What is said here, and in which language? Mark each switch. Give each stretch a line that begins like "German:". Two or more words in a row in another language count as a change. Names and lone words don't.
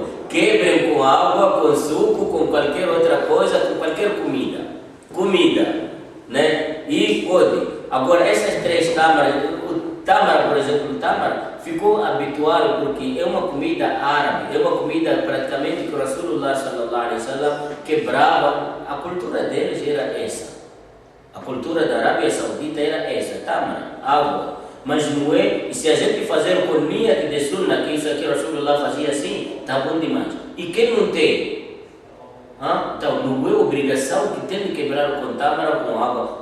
Portuguese: Quebrem com água, com suco, com qualquer outra coisa, com qualquer comida. Comida, né? E pode. Agora, essas 3 tâmaras, o tâmara, por exemplo, o tâmara ficou habitual porque é uma comida árabe, é uma comida praticamente que o Rasulullah
Arabic: صلى الله عليه وسلم
Portuguese: quebrava. A cultura deles era essa. A cultura da Arábia Saudita era essa, tâmara, água. Mas não é, e se a gente fazer com niyat de sunna, que isso aqui o Rasulullah fazia assim, está bom demais. E quem não tem? Então, não é obrigação que tem de quebrar com tâmara ou com água.